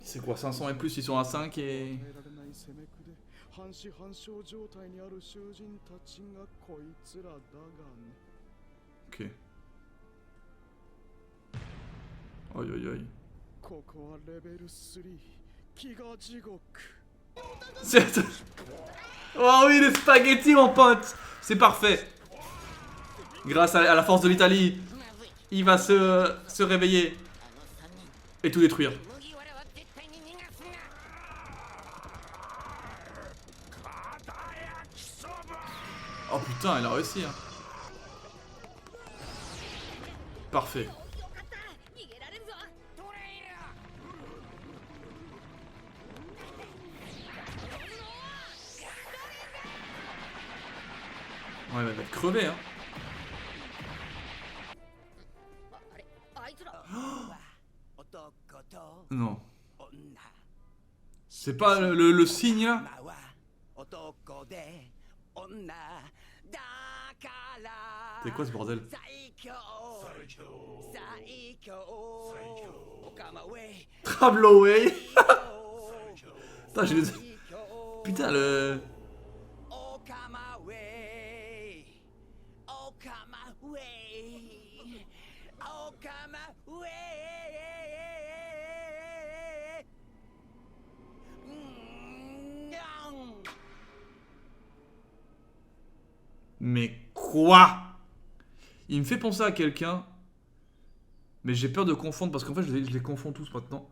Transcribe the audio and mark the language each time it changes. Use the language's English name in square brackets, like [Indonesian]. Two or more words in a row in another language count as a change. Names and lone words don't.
[French] C'est quoi, 500 et plus ils sont à 5 et... [Japanese] 耐えられない攻めくで半死半生状態にある囚人たちがこいつらだがね [French] Ok. Aïe aïe aïe. [Japanese] ここはレベル3飢餓地獄 [French] C'est- Oh oui, les spaghettis, mon pote. C'est parfait. Grâce à la force de l'Italie, il va se réveiller et tout détruire. [Japanese] 麦わらは絶対に逃がすな [French] Oh putain, elle a réussi. Hein. Parfait. [Japanese] よかった逃げられるぞトレイル [French] Ouais, elle va être crevée. Hein. [Japanese] あれあいつら男と [French] Non. [Japanese] 女 [French] C'est pas le signe là? [Japanese] まは男で女だから [French] C'est quoi ce bordel? [Japanese] 最強最強おかまウェイ [French] Travelaway. Putain, j'ai les... Putain, le... [Japanese] おかまウェイおかまウェイおかまウェイ [French] Mais quoi? Il me fait penser à quelqu'un, mais j'ai peur de confondre parce qu'en fait je les confonds tous maintenant.